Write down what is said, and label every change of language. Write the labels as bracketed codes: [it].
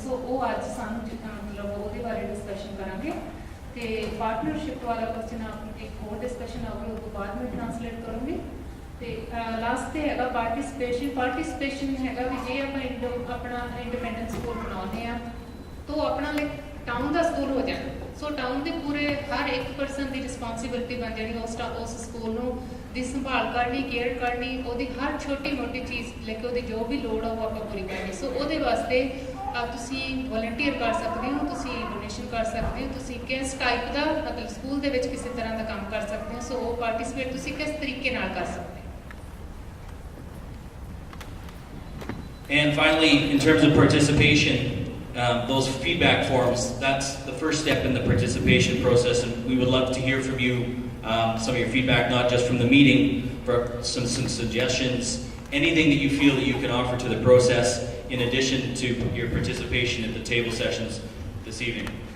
[pa] ਸੋ ਉਹ ਅੱਜ ਸਾਨੂੰ ਮਤਲਬ ਉਹਦੇ ਬਾਰੇ ਡਿਸਕਸ਼ਨ ਕਰਾਂਗੇ। ਤੇ ਪਾਰਟਨਰਸ਼ਿਪ ਵਾਲਾ ਕੁਐਸਚਨ ਆਪ ਇੱਕ ਹੋਰ ਡਿਸਕਸ਼ਨ ਆਊਗਾ, ਉਹ ਤੋਂ ਬਾਅਦ ਮੈਂ ਟ੍ਰਾਂਸਲੇਟ ਕਰੂੰਗੀ। ਤੇ ਲਾਸਟ ਤੇ ਹੈਗਾ ਪਾਰਟਿਸਿਪੇਸ਼ਨ ਹੈਗਾ ਵੀ ਜੇ ਆਪਾਂ ਆਪਣਾ ਇੰਡੀਪੈਂਡੈਂਟ ਸਕੂਲ ਬਣਾਉਂਦੇ ਆ ਤਾਂ ਆਪਣਾ ਲਾਈਕ [hi] टाउन का स्कूल हो जाए। सो टाउन के पूरे हर एक परसन की रिस्पॉन्सिबिलिटी बन जाएगी उस स्कूल की संभाल करनी, केयर करनी, वो हर छोटी मोटी चीज़ लेके वो जो भी लोड़ है वो आप पूरी करनी। सो वो वास्ते तुसी वॉलंटियर कर सकते हो, तुसी डोनेशन कर सकते हो, तुसी किस टाइप का मतलब स्कूल के किसी तरह का काम कर सकते हो। सो वो पार्टिसिपेट तुसी किस तरीके नाल कर सकते हो। [en] And finally, in terms of participation, those feedback forms, that's the first step in the participation process, and we would love to hear from you, some of your feedback, not just from the meeting, but some suggestions, anything that you feel that you can offer to the process in addition to your participation at the table sessions this evening.